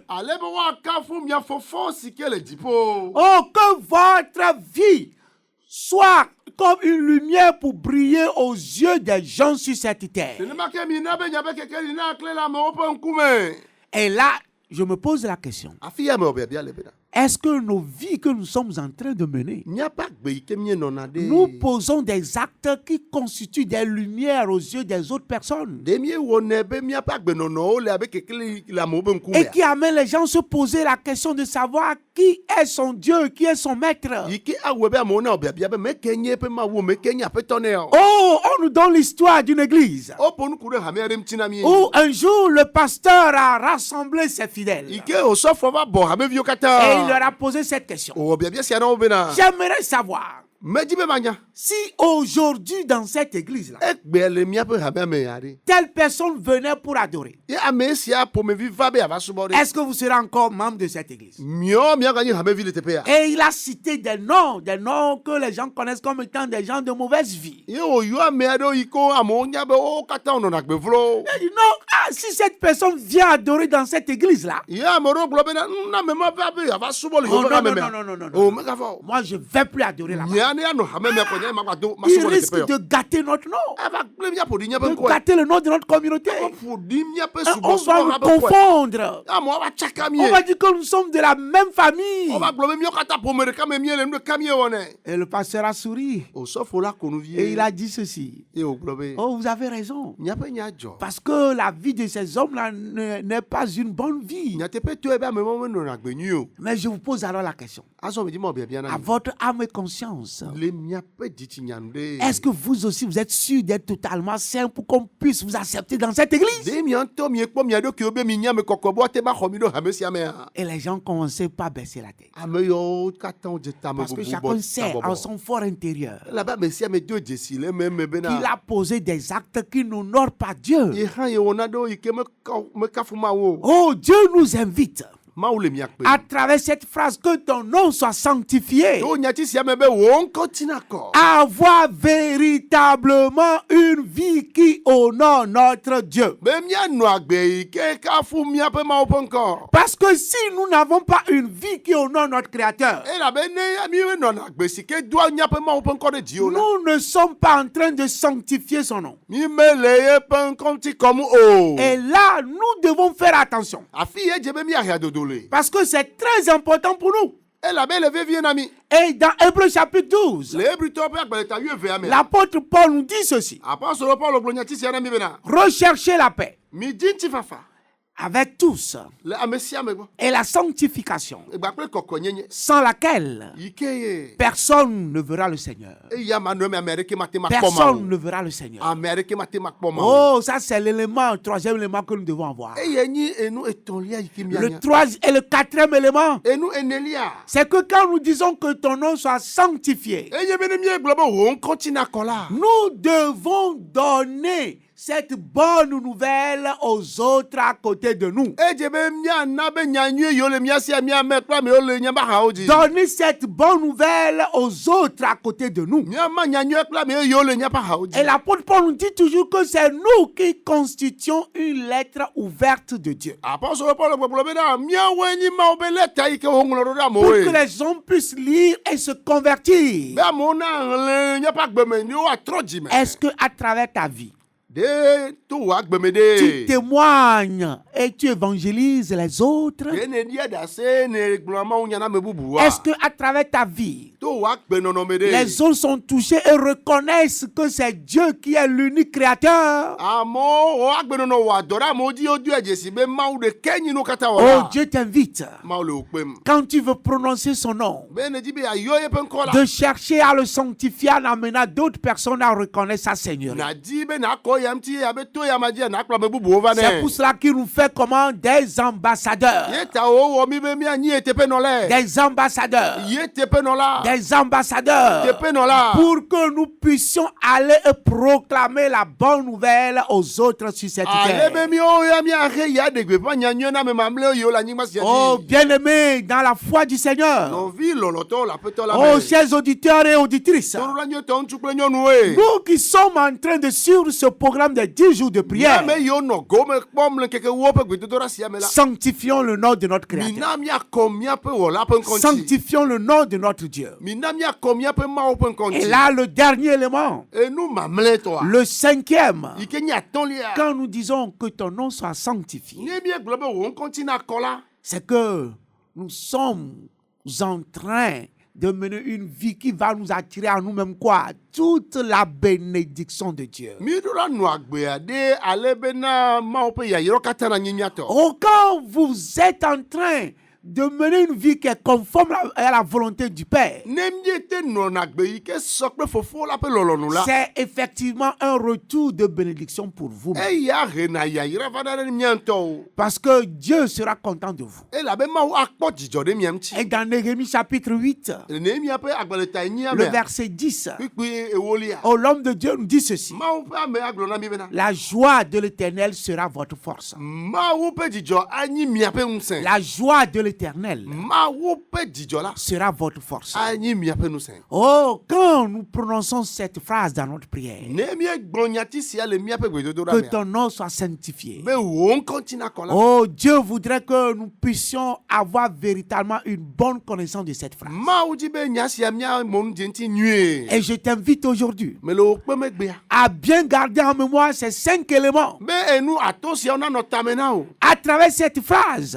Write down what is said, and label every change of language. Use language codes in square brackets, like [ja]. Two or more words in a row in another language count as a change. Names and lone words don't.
[ee] Ale be woakafu mia fofo si ke le dziƒo. [fr] Oh, que votre vie soit comme une lumière pour briller aux yeux des gens sur cette terre. [ee] Nenema ke mina be miaƒe kekeli na kle le amewo ƒe ŋkume. [fr] Et là, je me pose la question. [ee] Afi ya me wɔ biabia le bena. [fr] Est-ce que nos vies que nous sommes en train de mener, [ee] Miaƒe agbe yi ke mienɔna ɖe. [fr] nous posons des actes qui constituent des lumières aux yeux des autres personnes [ee] Ɖe miewɔnɛ be miaƒe agbenɔnɔwo le abe kekeli le amewo ƒe et ŋkume. [fr] qui amènent les gens à se poser la question de savoir qui est son Dieu, qui est son maître. [ee] Yi ke awɔe be amewo na wɔ biabia be meke nye eƒe mawu, meke nye aƒetɔ nɛ o. [fr] Oh, on nous donne l'histoire d'une église [ee] Woƒo nuku ɖe hame aɖe ŋuti na mi. [fr] où un jour le pasteur a rassemblé ses fidèles [ee] Yi et ke osɔfo va bɔ hameviwo [fr] il leur [ee] katã. [fr] a posé cette question. [ee] Wɔ biabia sia na wo bena. [fr] J'aimerais savoir [ee] Medzi be manya. [fr] si aujourd'hui dans cette église-là, [ee] Egbe le miaƒe hamea me aɖe. [fr] telle personne venait pour adorer, [ee] Ye ame sia ƒomevi va be ava subɔ ɖe. [fr] est-ce que vous serez encore membre de cette église? [ee] Miɔ miaganye hamevi le teƒea. [fr] Et il a cité des noms que les gens connaissent comme étant des gens de mauvaise vie. [ee] Ye wòyɔ ame aɖewo yi ke amewo nya be wo katã wonɔna agbe vlo. [fr] Il dit non, si cette personne vient adorer dans cette église-là, [ee] Ye ame ɖewo gblɔ bena na ame ma va be ava subɔ le oh, yewoƒe non, hame non, mea. [fr] non, non, non, [ee] O non. megava o. [fr] Moi je ne vais plus adorer là-bas. [ee] Mia ne anɔ hame mea kɔ nye magbado Il masubɔ le risque teƒe de o. [fr] gâter notre nom, [ee] Ava gblẽ miaƒo ɖi nye be de ŋkɔe. [fr] gâter le nom de notre communauté. [ee] Ƒo ɖi miaƒe [fr] On va [ee] subɔsubɔ nous ha be ŋkɔe. confondre. Amewo va tsaka mie. [fr] On va dire que nous sommes de la même famille. [ee] Wova gblɔ be míawo katã ƒome ɖeka me mie le nu ɖeka miewɔnɛ. [fr] Et le pasteur a souri [ee] Osɔfo la ko nu vie. [fr] et il a dit ceci. [ee] Ye wògblɔ be [fr] Oh, vous avez raison. [ee] miaƒe nya dzɔ. [fr] Parce que la vie de ces hommes-là n'est pas une bonne vie. [ee] Nyateƒetɔe be ame mawo menɔna agbe nyui o. [fr] Mais je vous pose alors la question. [ee] Azɔ medzi mɔ biabia na À mi. [fr] votre âme et conscience, [ee] Le miaƒe dzitsinyanu ɖe. [fr] est-ce que vous aussi vous êtes sûr d'être totalement saint pour qu'on puisse vous accepter dans cette église? [ee] Ɖe mia ŋutɔ miekpɔ mia ɖokuiwo be mi nya ame kɔkɔ be woate ma xɔ mi ɖo hame sia mea. [fr] Et les gens commençaient pas à baisser la tête. [ee] Ame yawo katã wodze tame [fr] Parce que [ee] bubu chacun bɔ [fr] sait en [ee] tabɔbɔ. [fr] son fort intérieur [ee] Elabe ame sia ame do dzesi le eme qu'il bena. [fr] a posé des actes qui n'honorent pas Dieu. [ee] Ye hã ye wɔna ɖewo yi ke mekafu Mawu o. [fr] Oh, Dieu nous invite [ee] mawu le mia kpe. [fr] À travers cette phrase, que ton nom soit sanctifié. [ee] To nyati sia me be wo ŋkɔ tina kɔ. [fr] Avoir véritablement une vie qui honore notre Dieu. [ee] Be mianɔ agbe yi ke kafu miaƒe mawu ƒe ŋkɔ. [fr] Parce que si nous n'avons pas une vie qui honore notre Créateur, [ee] Elabene mi nɔna agbe si ke doa miaƒe mawu ƒe ŋkɔ ɖe dziwo la. [fr] nous ne sommes pas en train de sanctifier son nom. [ee] Mi mele yeƒe ŋkɔ ŋuti kɔm o. [fr] Et là, nous devons faire attention. [ee] Afi ye dze be miahea dodo le. [fr] Parce que c'est très important pour nous. [ee] Elabe le vevie na mi. [fr] Et dans Hébreux chapitre 12, [ee] Le Hébrewtɔwo ƒe agbalẽta 12 me. [fr] l'apôtre Paul nous dit ceci. [ee] Apostolo Paulo gblɔ nyati sia na mi bena. [fr] Recherchez la paix [ee] Mi di ŋutifafa [fr] avec tous [ee] le ame sia me gbɔ. [fr] et la sanctification, [ee] Egba kple kɔkɔnyenye. [fr] sans laquelle [ee] Yi ke ye. [fr] personne ne verra le Seigneur. [ee] Eya manɔ me ame aɖeke mate makpɔ Personne mawu. [fr] ne verra le Seigneur. [ee] Ame aɖeke mate makpɔ mawu. [fr] Oh, ça c'est l'élément, troisième élément que nous devons avoir. [ee] Eye nyi enu etɔ̃lia yi ke Le mianya. [fr] troisième et le quatrième élément, [ee] Enu enelia. [fr] c'est que quand nous disons que ton nom soit sanctifié, [ee] Eye be ne miegblɔ be wò ŋkɔ tina kɔ la. [fr] nous devons donner cette bonne nouvelle aux autres à côté de nous. [ee] Edze be miana be nyanyui yiwo le mia sia miame kple ame yiwo le miaƒe axawo dzi. [fr] Donner cette bonne nouvelle aux autres à côté de nous. [ee] Miama nyanyui kple ame yiwo le miaƒe axawo Et dzi. [fr] l'apôtre Paul nous dit toujours que c'est nous qui constituons une lettre ouverte de Dieu. [ee] Apostolo Paulo gblɔ bena miawoe nyi mawo be leta yi ke woŋlɔ ɖo ɖe Pour amewoe. [fr] que les hommes puissent lire et se convertir. [ee] Be amewo na hlẽ miaƒe agbeme ne woatrɔ dzi me. [fr] Est-ce que à travers ta vie, [ee] De to wò agbeme tu ɖe. [fr] témoignes et tu évangélises les autres? [ee] De ne ɖia ɖase ne gblɔ mawu nya na ame bubua. [fr] Est-ce que à travers ta vie, [ee] To wò agbenɔnɔme ɖe. [fr] les autres sont touchés et reconnaissent que c'est Dieu qui est l'unique créateur? [ee] Amewo wò agbenɔnɔ wò adɔ ɖe amewo dzi wodoe dzesi be mawu ɖeke nyi no katã wɔ Oh, la. [fr] Dieu t'invite, [ee] Mawu le wò kpem. [fr] quand tu veux prononcer son nom, [ee] Be ne dzi be yayɔ yeƒe ŋkɔ la. [fr] de chercher à le sanctifier en amenant d'autres personnes à reconnaître sa Seigneurie. [ee] Na di be nakɔ yam ti abe to yama dzi nakplɔ ame bubuwo va C'est nɛ. [fr] pour cela qu'il nous fait comment des ambassadeurs. [ee] Ye ta wo wɔ mi be mianyi eteƒenɔlae. [fr] Des ambassadeurs. [ee] Ye teƒenɔla. [fr] Des ambassadeurs. [ee] Teƒenɔla. [fr] Pour que nous puissions aller et proclamer la bonne nouvelle aux autres sur cette [ee] Ale be terre. miwo ya miahe ya ɖe gbeƒã nyanyui na ame mamlɛwo yiwo le anyigba sia Oh, dzi. [fr] bien-aimés dans la foi du Seigneur. [ee] Nɔvi lɔlɔtɔwo le aƒetɔ la Oh, me. [fr] chers auditeurs et auditrices. [ee] Tɔɖola nyɔtɔ ŋutsu kple nyɔnuwoe. [fr] Nous qui sommes en train de suivre ce programme de 10 jours de prière, [ee] Ame yiwo nɔ gome kpɔm le ŋkeke wo ƒe gbedodoɖa sia me la. [fr] sanctifions le nom de notre Créateur. [ee] Mina miakɔ miaƒe wɔla ƒe ŋkɔ ŋuti. [fr] Sanctifions le nom de notre Dieu. [ee] Mina miakɔ miaƒe mawu ƒe ŋkɔ Et ŋuti. [fr] là, le dernier élément, [ee] Enu mamlɛtɔa. [fr] le cinquième, [ee] Yi ke nye atɔ̃lia. [fr] quand nous disons que ton nom soit sanctifié, [ee] Ne miegblɔ be wò ŋkɔ ŋuti nakɔ la. [fr] c'est que nous sommes en train de mener une vie qui va nous attirer à nous-mêmes quoi? Toute la bénédiction de Dieu. [ee] Mi ɖo la nɔ agbea ɖe ale bena mawu ƒe yayyrɔ katã na nyi miatɔ. [fr] Oh, quand vous êtes en train de mener une vie qui est conforme à la volonté du Père, [ee] Ne miete nɔna agbe yi ke sɔ kple fofo la ƒe lɔlɔnu la. [fr] c'est effectivement un retour de bénédiction pour vous. [ee] Eya hena yayra va ɖe mia ŋutɔwo. [fr] Parce que Dieu sera content de vous. [ee] Elabe mawu akpɔ dzidzɔ ɖe mia ŋuti. [fr] Et dans Néhémie chapitre 8, [ee] Ne miaƒe agbalẽta enyia le mea. verset 10, Kpikpi ewolia. [fr] oh, l'homme de Dieu nous dit ceci: [ee] Mawu ƒe ame agblɔ na mi bena. [fr] la joie de l'Éternel sera votre force. [ee] Mawu ƒe dzidzɔ anyi miaƒe ŋusẽ. [fr] La joie de l'Éternel [ee] Mawu ƒe dzidzɔ la [fr] sera votre force. [ee] anyi miaƒe ŋusẽ. [fr] Oh, quand nous prononçons cette phrase dans notre prière, [ee] Ne miegblɔ nyati sia le miaƒe gbedodoɖa que mea. [fr] ton nom soit sanctifié. [ee] Be wò ŋkɔ ŋuti nakɔ la. [fr] Oh, Dieu voudrait que nous puissions avoir véritablement une bonne connaissance de cette phrase. [ee] Mawu dzi be nya sia mia mo ŋdzi ŋuti nyuie. [fr] Et je t'invite aujourd'hui [ee] Me le wò kpe megbea. [fr] à bien garder en mémoire ces 5 éléments. [ee] Be enu atɔ siawo nanɔ tame na o. [fr] À travers cette phrase,